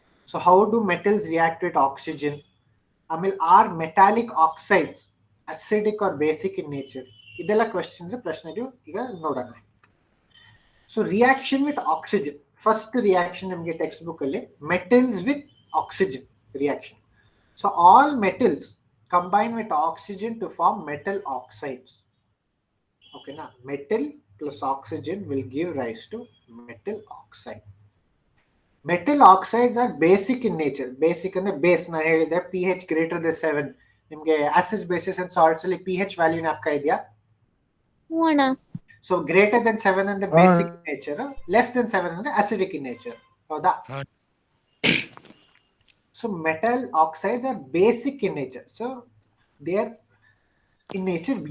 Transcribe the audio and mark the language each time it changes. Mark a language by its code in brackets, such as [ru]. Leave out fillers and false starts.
[en] so how do metals react with oxygen, [kn] ಆಮೇಲೆ [en] are metallic oxides acidic or basic in nature, [kn] ಇದೆಲ್ಲ ಪ್ರಶ್ನೆಗಳು ಈಗ ನೋಡೋಣ. [en] so reaction with oxygen, first reaction [kn] ನಿಮಗೆ [en] textbook [kn] ಅಲ್ಲಿ [en] Metals with oxygen reaction. So all metals combine with oxygen to form metal oxides. Okay, na metal plus oxygen will give rise to metal oxide. Metal oxides are basic in nature. Basic [kn] ಅಂದ್ರೆ base, ನಾನು ಹೇಳಿದೆ [en] pH greater than 7. [kn] ನಿಮಗೆ [en] acids, bases and salts [kn] ಅಲ್ಲಿ [en] pH value [kn] ಜ್ಞಾಪಕ ಇದೆಯಾ? ಅಣ್ಣ. [en] so greater than 7 [kn] ಅಂದ್ರೆ [en] Basic in nature, less than 7 ಅಂದ್ರೆ acidic in nature. [kn] ಹೌದಾ? [en] So metal oxides are basic in nature. So they are in nature.